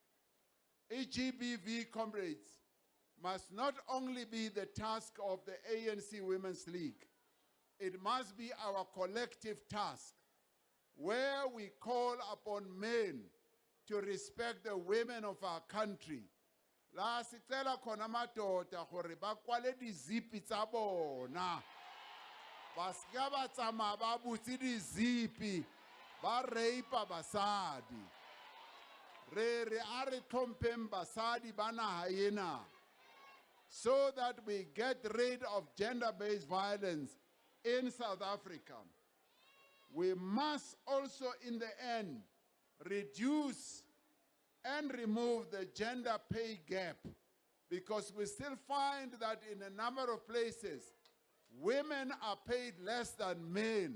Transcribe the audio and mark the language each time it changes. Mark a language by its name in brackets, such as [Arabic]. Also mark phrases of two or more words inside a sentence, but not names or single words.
[English] GBV, comrades, must not only be the task of the ANC Women's League, it must be our collective task, where we call upon men to respect the women of our country. [Zulu] La sicela khona madoda [Southern Sotho] gore ba kwale dizipi tsa bona. Ba ska ba tsamaya ba butse dizipi, ba reipa basadi. Re a re tlhompheng basadi ba naha ena, [English] so that we get rid of gender-based violence in South Africa. We must also, in the end, reduce and remove the gender pay gap, because we still find that in a number of places, women are paid less than men.